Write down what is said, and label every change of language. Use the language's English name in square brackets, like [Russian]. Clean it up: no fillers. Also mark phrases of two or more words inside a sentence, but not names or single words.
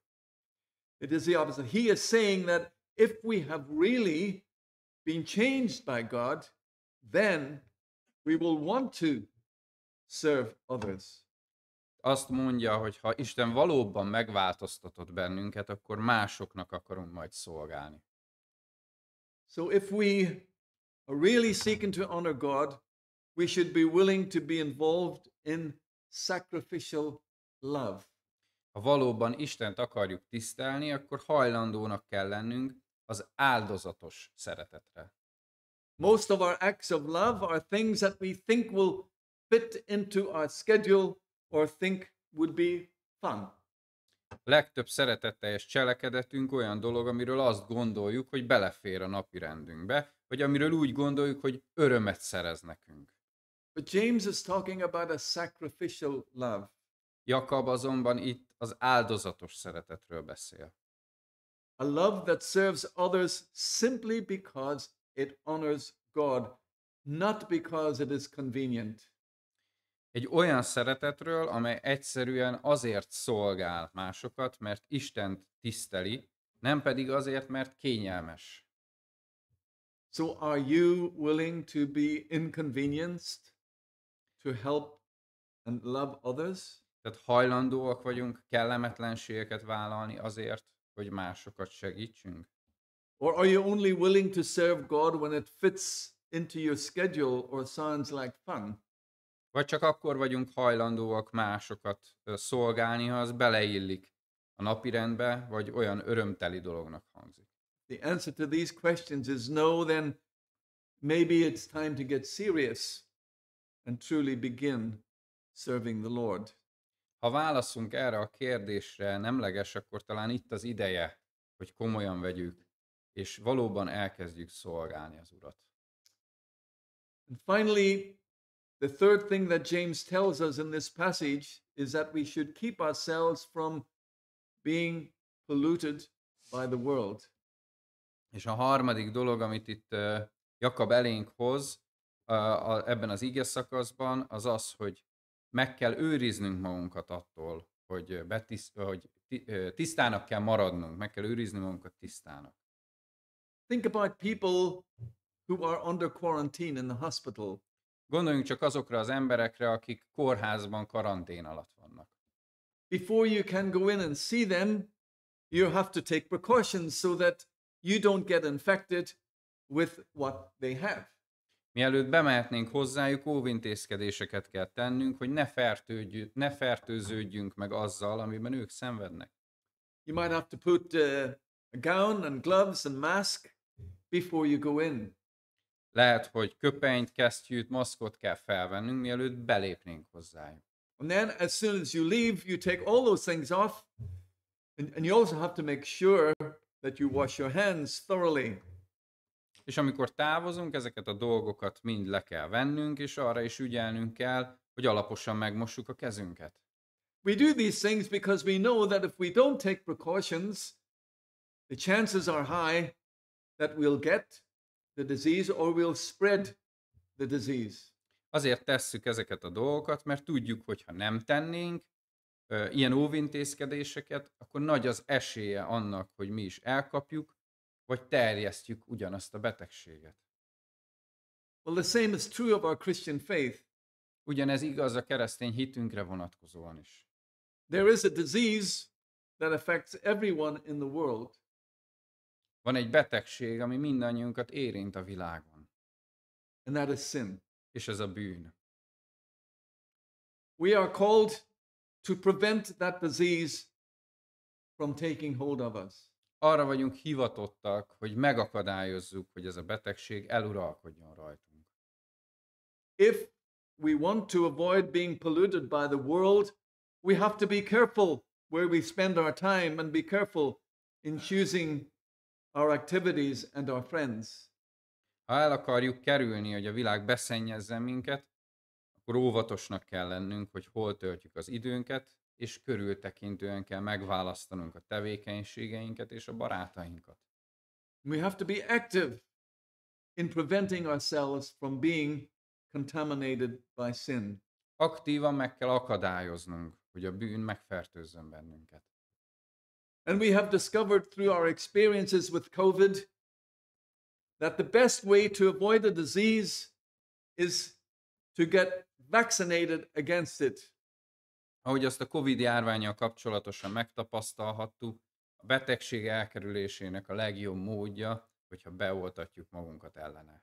[English] It is the opposite. He is saying that if we have really been changed by God, then we will want to serve others. [Hungarian] Azt mondja, hogy ha Isten valóban megváltoztatott bennünket, akkor másoknak akarunk majd szolgálni. [English] So if we are really seeking to honor God, we should be willing to be involved in sacrificial love. [Hungarian] Ha valóban Istent akarjuk tisztelni, akkor hajlandónak kell lennünk az áldozatos szeretetre. [English] Most of our acts of love are things that we think will fit into our schedule or think would be fun. [Hungarian] Legtöbb szeretetteljes cselekedetünk olyan dolog, amiről azt gondoljuk, hogy belefér a napirendünkbe, vagy amiről úgy gondoljuk, hogy örömet szerez nekünk. [English] But James is talking about a sacrificial love. [Hungarian] Jakab azonban itt az áldozatos szeretetről beszél. [English] A love that serves others simply because it honors God, not because it is convenient. [Hungarian] Egy olyan szeretetről, amely egyszerűen azért szolgál másokat, mert Istent tiszteli, nem pedig azért, mert kényelmes. [English] So are you willing to be inconvenienced to help and love others? [Hungarian] Tehát hajlandóak vagyunk kellemetlenségeket vállalni azért, hogy másokat segítsünk? [English] Or are you only willing to serve God when it fits into your schedule or sounds like fun? [Hungarian] Vagy csak akkor vagyunk hajlandóak másokat szolgálni, ha az beleillik a napirendbe, vagy olyan örömteli dolognak hangzik? [English] The answer to these questions is no, then maybe it's time to get serious and truly begin serving the Lord. [Hungarian] Ha válaszunk erre a kérdésre nemleges, akkor talán itt az ideje, hogy komolyan vegyük, és valóban elkezdjük szolgálni az Urat. [English] And finally, the third thing that James tells us in this passage is that we should keep ourselves from being polluted by the world. [Hungarian] És a harmadik dolog, amit itt Jakab elénk hoz ebben az ige szakaszban, az az, hogy meg kell őriznünk magunkat attól, hogy tisztának kell maradnunk, meg kell őriznünk magunkat tisztának. [English] Think about people who are under quarantine in the hospital. [Hungarian] Gondoljunk csak azokra az emberekre, akik kórházban karantén alatt vannak. [English] Before you can go in and see them, you have to take precautions so that you don't get infected with what they have. [Hungarian] Mielőtt bemehetnénk hozzájuk, óvintézkedéseket kell tennünk, hogy ne fertőződjünk meg azzal, amiben ők szenvednek. [English] You might have to put a gown and gloves and mask before you go in. [Hungarian] Lehet, hogy köpenyt, kesztyűt, maszkot kell felvennünk, mielőtt belépnénk hozzájuk. [English] And then as soon as you leave, you take all those things off And you also have to make sure that you wash your hands thoroughly. [Hungarian] És amikor távozunk, ezeket a dolgokat mind le kell vennünk, és arra is ügyelnünk kell, hogy alaposan megmossuk a kezünket. [English] We do these things because we know that if we don't take precautions, the chances are high that we'll get the disease or we'll spread the disease. [Hungarian] Azért tesszük ezeket a dolgokat, mert tudjuk, hogy ha nem tennénk ilyen óvintézkedéseket, akkor nagy az esélye annak, hogy mi is elkapjuk, vagy terjesztjük ugyanazt a betegséget. [English] Well, the same is true of our Christian faith. [Hungarian] Ugyanez igaz a keresztény hitünkre vonatkozóan is. [English] There is a disease that affects everyone in the world. [Hungarian] Van egy betegség, ami mindannyiunkat érint a világon, [English] And that is sin. [Hungarian] és ez a bűn. [English] We are called to prevent that disease from taking hold of us. [Hungarian] Arra vagyunk hivatottak, hogy megakadályozzuk, hogy ez a betegség eluralkodjon rajtunk. [English] If we want to avoid being polluted by the world, we have to be careful where we spend our time and be careful in choosing our activities and our friends. [Hungarian] Ha el akarjuk kerülni, hogy a világ beszennyezzen minket, akkor óvatosnak kell lennünk, hogy hol töltjük az időnket, és körültekintően kell megválasztanunk a tevékenységeinket és a barátainkat. [English] We have to be active in preventing ourselves from being contaminated by sin. [Hungarian] Aktívan meg kell akadályoznunk, hogy a bűn megfertőzzön bennünket. [English] And we have discovered through our experiences with COVID that the best way to avoid a disease is to get vaccinated against it. [Hungarian] Ahogy azt a Covid járvánnyal kapcsolatosan megtapasztalhattuk, a betegség elkerülésének a legjobb módja, hogyha beoltatjuk magunkat ellene.